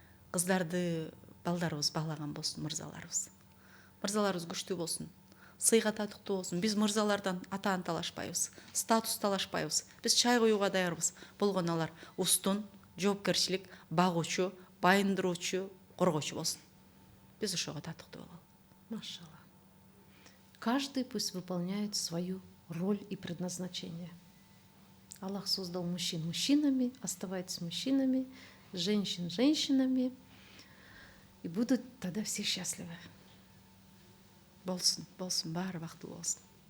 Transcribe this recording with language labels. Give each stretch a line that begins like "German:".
Kyrgyz: Кыздарды балдарыбыз баглаган болсун, мырзаларыбыз. Мырзаларыбыз күчтүү болсун. Сыйга татыктуу болсун. Биз мырзалардан атаан талашпайбыз, статус талашпайбыз. Биз чай куюуга даярбыз. Болгону алар устун, жоопкерчилик, багуучу, байындыруучу, коргоочу болсун. Биз ошого татыктуу бололу. Машалла.
Russian: Каждый пусть выполняет свою роль и предназначение. Аллах создал мужчин мужчинами, оставайтесь мужчинами, женщин женщинами, и будут тогда все счастливы.
Kyrgyz: Болсун, баары бактылуу болсун.